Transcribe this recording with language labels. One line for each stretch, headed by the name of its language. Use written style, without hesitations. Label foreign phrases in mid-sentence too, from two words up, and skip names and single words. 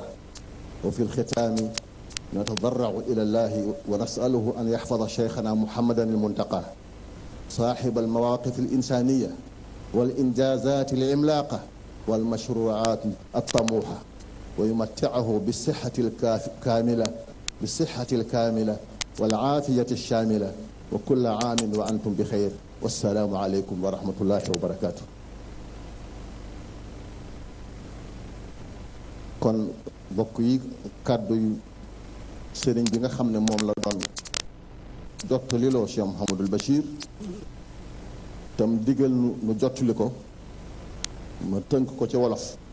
Arabic: وفي الختام نتضرع إلى الله ونسأله أن يحفظ شيخنا محمدا المنتقى صاحب المواقف الإنسانية والإنجازات العملاقة والمشروعات الطموحة، ويمتعه بالصحة الكاملة والعافية الشاملة، وكل عام وأنتم بخير، والسلام عليكم ورحمة الله وبركاته.
Wolof: kon bokk yi kàddu yu sëriñ bi nga xam ne moom la doon jottaliloo Cheikh Mouhamadul Bachir tam digal nu jottali ko, ma tënk ko ci wolof.